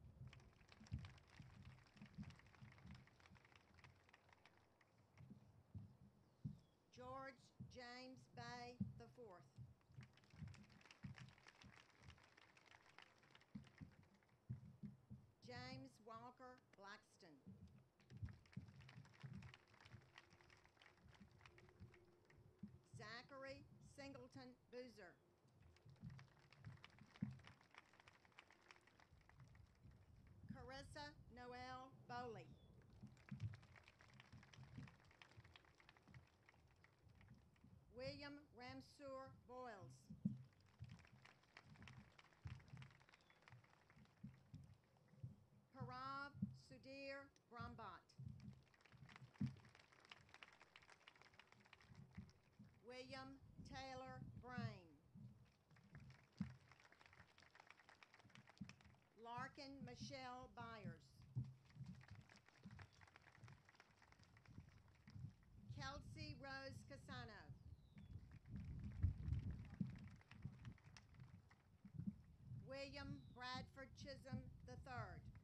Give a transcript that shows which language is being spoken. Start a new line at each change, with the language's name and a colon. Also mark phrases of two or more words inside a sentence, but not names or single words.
English: George James Bay IV. James Walker Blackston. Zachary Singleton Boozer. Carissa Noel Bowley. William Ramseur Boyles. Parab Sudhir Brahmbhatt. William Taylor Brain. Larkin Michelle Byers. Kelsey Rose Casano. William Bradford Chisholm III.